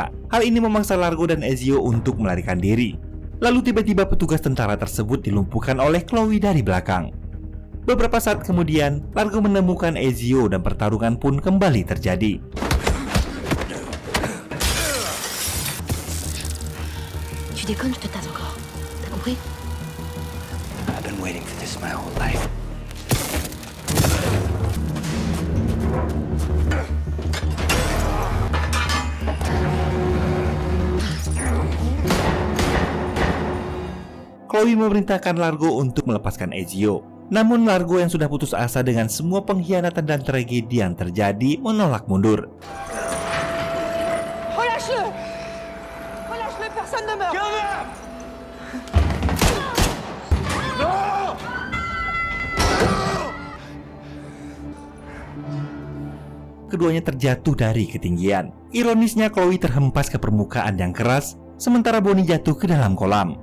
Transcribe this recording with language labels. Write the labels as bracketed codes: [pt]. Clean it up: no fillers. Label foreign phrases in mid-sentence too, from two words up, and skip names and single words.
[id] Hal ini memaksa Largo dan Ezio untuk melarikan diri. Lalu tiba-tiba petugas tentara tersebut dilumpuhkan oleh Chloe dari belakang. Beberapa saat kemudian, Largo menemukan Ezio dan pertarungan pun kembali terjadi. [fr] Tu déconnes, je te tape encore. T'as compris? [en] I've been waiting for this my whole life. [id] Chloe memerintahkan Largo untuk melepaskan Ezio. Namun Largo yang sudah putus asa dengan semua pengkhianatan dan tragedi yang terjadi menolak mundur. [fr] Relâche-le! Relâche-le, personne ne meurt! [id] Keduanya terjatuh dari ketinggian. Ironisnya Chloe terhempas ke permukaan yang keras, sementara Bonnie jatuh ke dalam kolam.